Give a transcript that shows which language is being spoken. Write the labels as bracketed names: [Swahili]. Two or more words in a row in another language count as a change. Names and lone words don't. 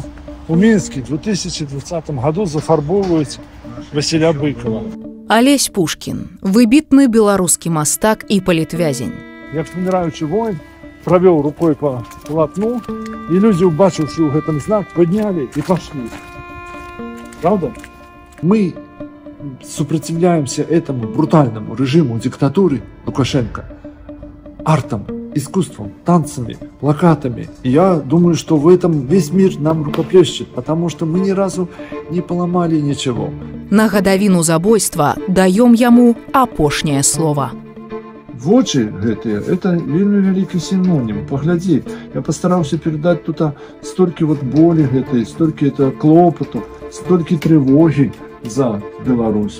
[Belarusian] У Мінскі в 2020 году зафарбоўваюць Васіля Быкова. Алесь Пушкін, выбітны беларускі мастак і палітвязень. Як выміраючы воін, правёў рукой [Russian] по полотну, [Belarusian] і людзі, убачыўшы ў гэтым знак, паднялі і пашлі. [Russian] Правда? Мы сопротивляемся этому брутальному режиму диктатуры Лукашенко артом, искусством, танцами, плакатами. И я думаю, что в этом весь мир нам рукоплещет, потому что мы ни разу не поломали ничего. [Belarusian] На гадавіну забойства даём яму апошняе слово. Вочы гэтыя, это вельмі вялікі синоним. Поглядзі, я постараўся передать тут столькі вот боли гэтай, столькі это клопоту, столькі трывогі за Беларусь.